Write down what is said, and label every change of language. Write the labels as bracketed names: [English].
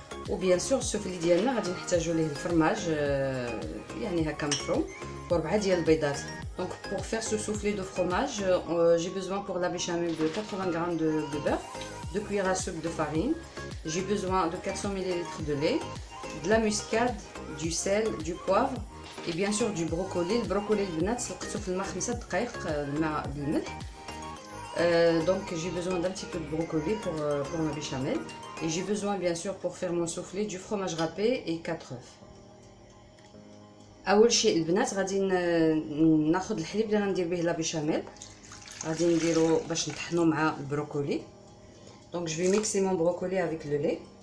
[Arabic] وبيان سور السوفلي ديالنا غادي نحتاجو ليه الفرماج يعني هكا مفروم، و4 ديال البيضات. [French] Donc pour faire ce soufflé de fromage, j'ai besoin pour la béchamel de 80 g de beurre, 2 cuillères à soupe de farine, j'ai besoin de 400 ml de lait, de la muscade, du sel, du poivre et bien sûr du brocoli. [Arabic] Le brocoli البنات سلقته في الماء 5 دقائق الماء بالملح. [French] Donc j'ai besoin d'un petit peu de brocoli pour ma béchamel, et j'ai besoin bien sûr pour faire mon soufflé du fromage râpé et 4 œufs. [Arabic] اول شيء البنات غادي ناخذ الحليب اللي غندير به لا بيشاميل، غادي نديرو باش نطحنو مع البروكولي. [French] دونك جو في ميكسي مون بروكولي افيك لو لي.